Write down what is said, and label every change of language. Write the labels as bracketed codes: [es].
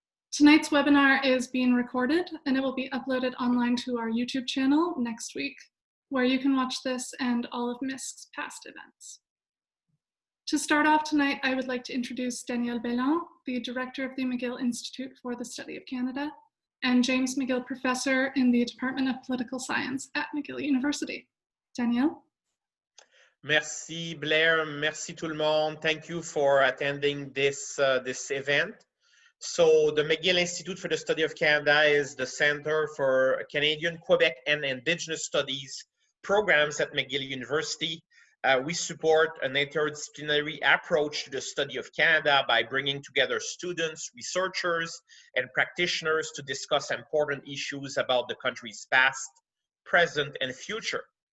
[en] Tonight's webinar is being recorded, and it will be uploaded online to our YouTube channel next week, where you can watch this and all of MISC's past events. To start off tonight, I would like to introduce Danielle Belland, the Director of the McGill Institute for the Study of Canada, and James McGill Professor in the Department of Political Science at McGill University. Danielle? [fr] Merci Blair, merci tout le monde. [en] Thank you for attending this event. So the McGill Institute for the Study of Canada is the Center for Canadian, Quebec, and Indigenous Studies programs at McGill University. We support an interdisciplinary approach to the study of Canada by bringing together students, researchers, and practitioners to discuss important issues about the country's past, present, and future.